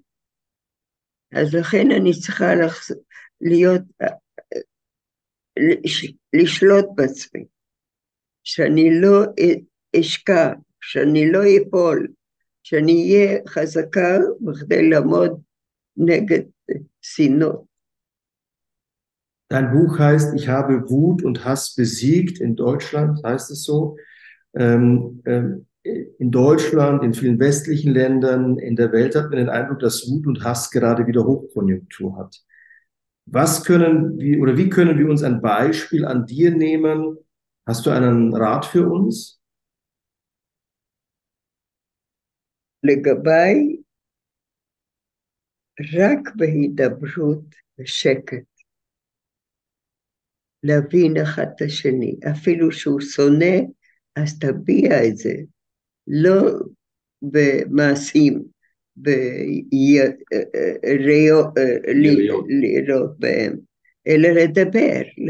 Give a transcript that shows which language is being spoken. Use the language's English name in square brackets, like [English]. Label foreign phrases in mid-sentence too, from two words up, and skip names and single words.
[Hebrew] אז לכן אני צריכה להיות, לשלוט בעצמי, שאני לא אשקע, שאני לא אפול, שאני אהיה חזקה בכדי לעמוד נגד שנאות. [German] Dein Buch heißt Ich habe Wut und Hass besiegt. In Deutschland heißt es so. In Deutschland, in vielen westlichen Ländern, in der Welt hat man den Eindruck, dass Wut und Hass gerade wieder Hochkonjunktur hat. Was können wir oder wie können wir uns ein Beispiel an dir nehmen? Hast du einen Rat für uns? [Hebrew] לגביי, רק בהידברות ושקט. להבין אחד את השני, אפילו שהוא שונא, אז תביע את זה, לא במעשים, לראות בהם, אלא לדבר.